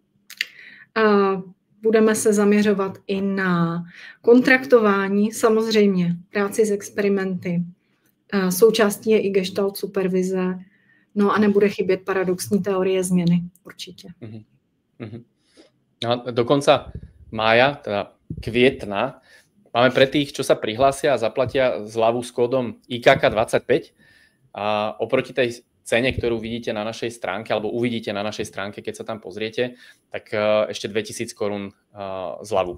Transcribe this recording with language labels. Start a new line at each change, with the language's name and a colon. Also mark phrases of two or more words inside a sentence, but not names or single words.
Czech: Budeme se zaměřovat i na kontraktování, samozřejmě práci s experimenty. Součástí je i Gestalt supervize, no a nebude chybět paradoxní teorie změny, určitě. No,
Slovak: dokonca mája, teda kvietna, máme pre tých, čo sa prihlásia a zaplatia zľavu s kódom IKK25 a oproti tej cene, ktorú vidíte na našej stránke, alebo uvidíte na našej stránke, keď sa tam pozriete, tak ešte 2000 korún zľavu.